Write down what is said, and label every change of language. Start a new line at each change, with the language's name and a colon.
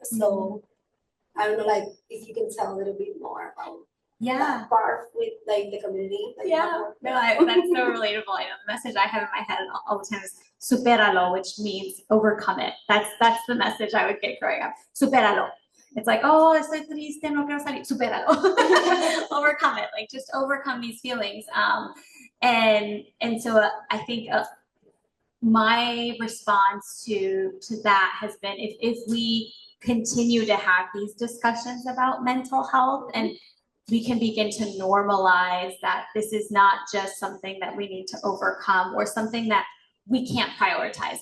English: So I don't know, like, if you can tell a little bit more about that part with like the community. Like, that's so relatable. I know the message I have in my head all the time is superalo, which means overcome it. That's the message I would get growing up.
Spanish: Superalo.
English: It's like,
Spanish: oh, estoy triste, no quiero salir.
English: Superalo. Overcome it. Like, just overcome these feelings. And so I think my response to that has been, if we continue to have these discussions about mental health, and we can begin to normalize that this is not just something that we need to overcome or something that we can't prioritize.